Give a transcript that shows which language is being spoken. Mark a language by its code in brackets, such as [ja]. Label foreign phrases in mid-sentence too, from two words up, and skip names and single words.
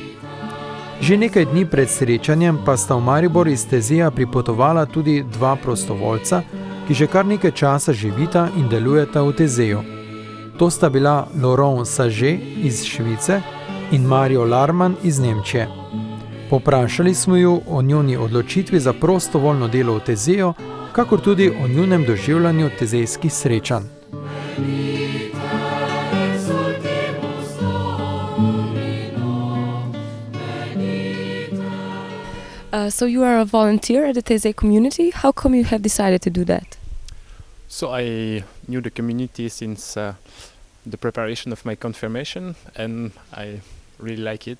[sl] Že nekaj dni pred srečanjem pa sta v Maribor iz Tezija pripotovala tudi dva prostovoljca, ki že kar nekaj časa živita in delujeta v Tezeju. To sta bila Laurent Saže iz Švice in Mario Larman iz Nemčije. Poprašali smo ju o njuni odločitvi za prostovoljno delo v Tezeju, kakor tudi o njunem doživljanju tezejskih srečanj. [en] So you are a volunteer at the Tezej community. How come you have decided to do that? So I knew the community since the preparation of my confirmation, and I really like it.